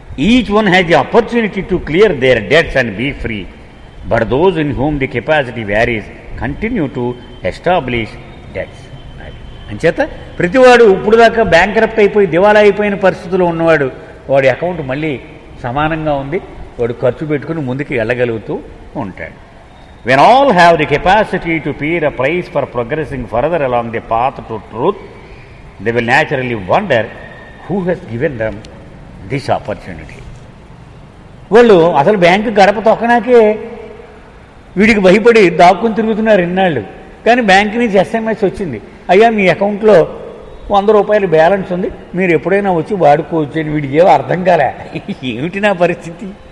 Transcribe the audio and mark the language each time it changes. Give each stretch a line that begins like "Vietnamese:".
English: Each one has the opportunity to clear their debts and be free but those in whom the capacity varies continue to establish debts.
Telugu: అంచేత ప్రతివాడు ఇప్పుడు దాకా bankrupt అయిపోయి దివాలా అయిపోయిన పరిస్థితుల్లో ఉన్నవాడు వాడి అకౌంట్ మళ్ళీ సమానంగా ఉంది, వాడు ఖర్చు పెట్టుకుని ముందుకు వెళ్ళగలుగుతూ ఉంటాడు.
English: When all have the capacity to pay a price for progressing further along the path to truth, they will naturally wonder who has given them this opportunity.
Telugu: వాళ్ళు అసలు బ్యాంకు గడప తొక్కనాకే వీడికి భయపడి దాక్కుని తిరుగుతున్నారు ఇన్నాళ్ళు. కానీ బ్యాంకు నుంచి ఎస్ఎంఎస్ వచ్చింది, అయ్యా మీ అకౌంట్లో 100 రూపాయలు బ్యాలెన్స్ ఉంది, మీరు ఎప్పుడైనా వచ్చి వాడుకోవచ్చు అని. వీడికి ఏమో అర్థం కాలే, ఏమిటి నా పరిస్థితి.